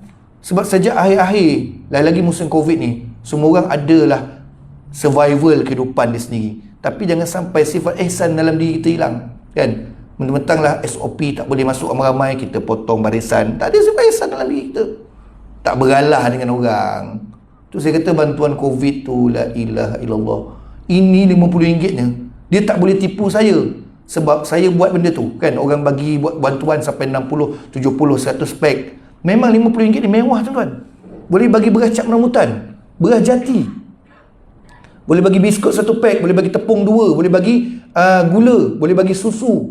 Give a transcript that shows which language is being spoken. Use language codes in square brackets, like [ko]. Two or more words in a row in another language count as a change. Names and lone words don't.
[ms] Sebab sejak akhir-akhir, lagi musim Covid ni, semua orang adalah survival kehidupan dia sendiri. Tapi jangan sampai sifat ihsan dalam diri kita hilang, kan? Mentang-mentang lah SOP tak boleh masuk ramai-ramai, kita potong barisan. Tak ada sifat ihsan dalam diri kita. Tak beralah dengan orang. Tu saya kata bantuan Covid tu, [ar] la ilaha illallah. [ms] Ini RM50 nya, dia tak boleh tipu saya. Sebab saya buat benda tu, kan? Orang bagi buat bantuan sampai 60, 70, 100 pack. Memang RM50 ni mewah, tuan-tuan. Boleh bagi beras cap rambutan, beras jati, boleh bagi biskut 1 pack, boleh bagi tepung 2, boleh bagi gula, boleh bagi susu.